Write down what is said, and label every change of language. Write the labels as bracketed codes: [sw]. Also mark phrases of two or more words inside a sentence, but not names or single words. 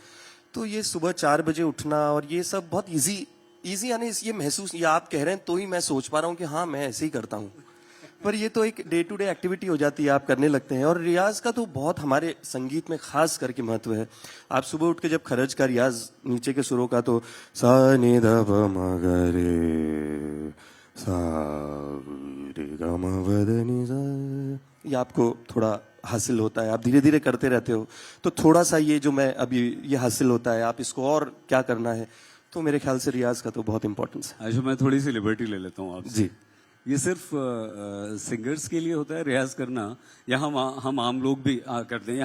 [hi] तो ये सुबह 4 बजे उठना और ये सब बहुत इजी यानी ये महसूस, ये आप कह रहे हैं तो ही मैं सोच पा रहा हूँ कि हाँ मैं ऐसे ही करता हूँ। पर ये तो एक [en] day to day activity [hi] हो जाती है, आप करने लगते हैं। और रियाज का तो बहुत हमारे संगीत में खास करके महत्व है। आप सुबह उठ के जब खरज का रियाज, नीचे के सुरों का, तो सा नि ध प म ग रे सा रे ग म प ध नि सा, ये आपको थोड़ा हासिल होता है, आप धीरे धीरे करते रहते हो, तो थोड़ा सा ये जो मैं अभी ये हासिल होता है, आप इसको और क्या करना है, तो मेरे ख्याल से रियाज का तो बहुत इंपॉर्टेंस है। अच्छा, मैं थोड़ी सी लिबर्टी ले लेता हूँ आपसे। जी। ये सिर्फ सिंगर्स के लिए होता है रियाज करना, या हम आम लोग भी करते हैं?